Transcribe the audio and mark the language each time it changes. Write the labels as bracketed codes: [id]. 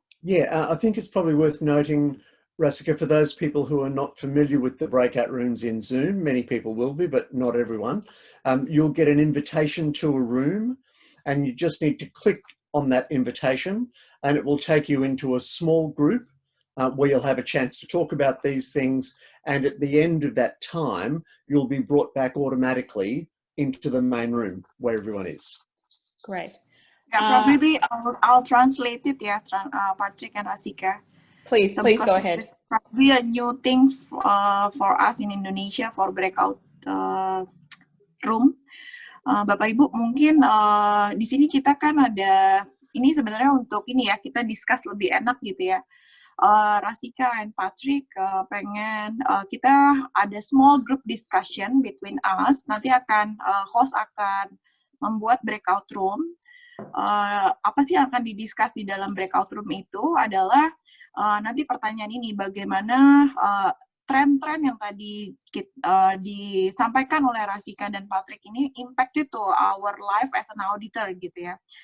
[en] Yeah, I think it's probably worth noting, Rasika, for those people who are not familiar with the breakout rooms in Zoom, many people will be, but not everyone, you'll get an invitation to a room and you just need to click on that invitation and it will take you into a small group where you'll have a chance to talk about these things, and at the end of that time, you'll be brought back automatically into the main room where everyone is. Great. Yeah, probably I'll translate it, yeah, Patrick and Rasika. Please go ahead. It's probably a new thing for us in Indonesia for breakout room. [id] Bapak Ibu, mungkin di sini kita kan ada, ini sebenarnya untuk ini ya, kita discuss lebih enak gitu ya. [en] Rasika and Patrick [id] pengen kita ada [en] small group discussion between us. [id] Nanti akan host akan membuat breakout room. Apa sih yang akan didiscuss di dalam breakout room itu adalah nanti pertanyaan ini, bagaimana tren-tren yang tadi disampaikan oleh Rasika dan Patrick ini [en] impacted to our life as an auditor [id] gitu ya.